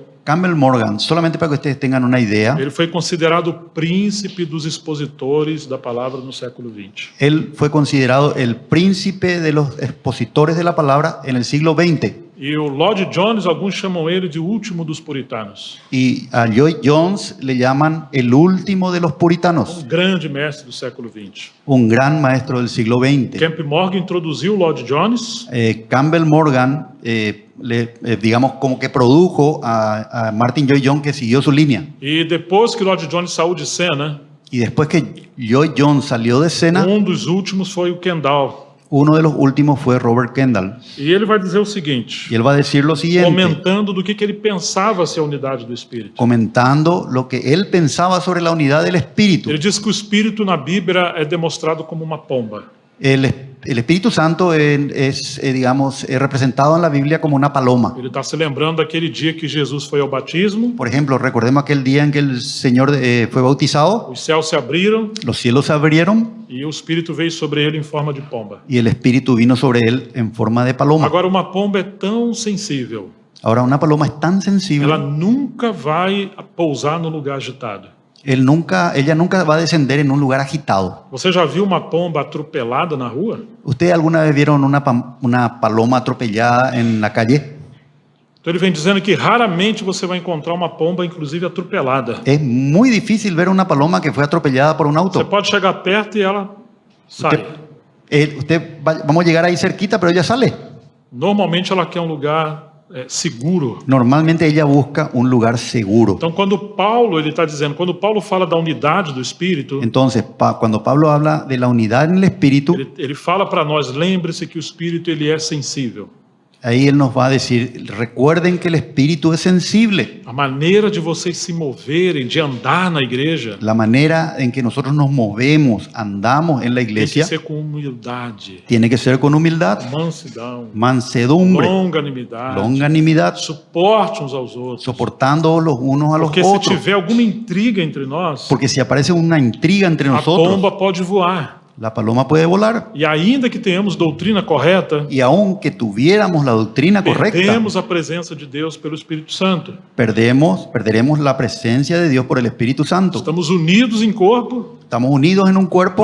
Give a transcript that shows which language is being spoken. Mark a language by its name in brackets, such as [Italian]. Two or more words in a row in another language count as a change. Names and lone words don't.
[Spanish] Campbell Morgan, solamente para que ustedes tengan una idea, [Portuguese] ele foi considerado o príncipe dos expositores da palavra no século XX. [Spanish] él fue considerado el príncipe de los expositores de la palabra en el siglo XX. [Portuguese] E o Lloyd Jones, alguns chamam ele de último dos puritanos. [Spanish] Y a Lloyd Jones le llaman el último de los puritanos, [Portuguese] Grande mestre do século XX. [Spanish] un gran maestro del siglo XX. [Portuguese] Kemp Morgan introduziu o Lloyd Jones [Spanish] Campbell Morgan, digamos, como que produjo a Martin Lloyd Jones, que siguió su línea. [Portuguese] e depois que Lloyd Jones saiu de cena, [Spanish] Y después que Lloyd Jones salió de escena, [Portuguese] dos últimos foi o Kendall. [Spanish] uno de los últimos fue Robert Kendall. [Portuguese] E ele vai dizer o seguinte, [Spanish] Y él va a decir lo siguiente, [Portuguese] comentando do que ele pensava ser a unidade do Espírito. [Spanish] comentando lo que él pensaba sobre la unidad del Espíritu. [Portuguese] Ele diz que o Espírito na Bíblia é demonstrado como uma pomba. [Spanish] El el Espíritu Santo digamos, es representado en la Biblia como una paloma. [Portuguese] Ele está se lembrando daquele dia que Jesus foi ao batismo, [Spanish] Por ejemplo, recordemos aquel día en que el Señor fue bautizado, [Portuguese] os céus se abriram [Spanish] los cielos se abrieron [Portuguese] e o Espírito veio sobre ele em forma de pomba. [Spanish] y el Espíritu vino sobre él en forma de paloma. [Portuguese] Agora, uma pomba é tão sensível, [Spanish] Ahora, una paloma es tan [Portuguese] ela [Spanish] sensible, [Portuguese] nunca vai pousar no lugar agitado. [Spanish] ella nunca va a descender en un lugar agitado. [Portuguese] Você já viu uma pomba atropelada na rua? [Spanish] ¿Ustedes alguna vez vieron una paloma atropellada en la calle? [Portuguese] Então ele vem dizendo que raramente você vai encontrar uma pomba, inclusive atropelada. [Spanish] Es muy difícil ver una paloma que fue atropellada por un [Portuguese] Você [Spanish] auto. [Portuguese] pode chegar perto e ela sai. [Spanish] Vamos a llegar ahí cerquita, pero ella sale. [Portuguese] Normalmente ela quer um lugar seguro. [Spanish] Normalmente ella busca un lugar seguro. [Portuguese] Então quando Paulo ele está dizendo, quando Paulo fala da unidade do Espírito, [Spanish] Entonces, cuando Pablo habla de la unidad en el Espíritu, [Portuguese] ele fala para nós, lembre-se que o Espírito ele é sensível. [Spanish] ahí él nos va a decir, recuerden que el Espíritu es sensible. [Portuguese] A maneira de vocês se moverem, de andar na igreja, [Spanish] La manera en que nosotros nos movemos, andamos en la [Portuguese] tem que [Spanish] iglesia, [Portuguese] ser com humildade, [Spanish] tiene que ser con humildad, [Portuguese] mansidão, [Spanish] mansedumbre, [Portuguese] longanimidade, [Spanish] longanimidad, [Portuguese] suporte uns aos outros. [Spanish] soportando los unos a los [Portuguese] Porque se [Spanish] otros. [Portuguese] tiver alguma intriga entre nós, [Spanish] Porque si aparece una intriga entre [Portuguese] a [Spanish] nosotros, [Portuguese] pomba pode voar. [Spanish] la paloma puede volar. [Portuguese] E ainda que tenhamos doutrina correta, [Spanish] Y aunque tuviéramos la doctrina correcta, [Portuguese] perdemos a presença de Deus pelo Espírito Santo. [Spanish] perderemos la presencia de Dios por el Espíritu Santo. [Portuguese] Estamos unidos em corpo, [Spanish] Estamos unidos en un cuerpo,